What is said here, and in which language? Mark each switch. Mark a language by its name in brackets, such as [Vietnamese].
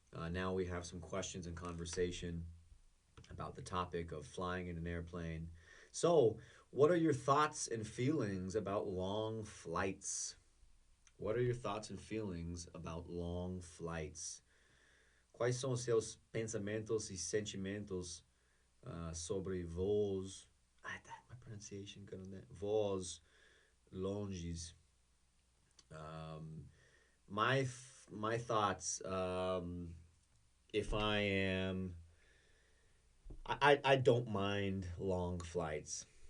[English] Now we have some questions and conversation about the topic of flying in an airplane. So, what are your thoughts and feelings about long flights? What are your thoughts and feelings about long flights? [Portuguese] Quais são os seus pensamentos e sentimentos sobre voos? [English] My pronunciation good on that. [Portuguese] Voos longes. [English] My thoughts. If I am, I don't mind long flights.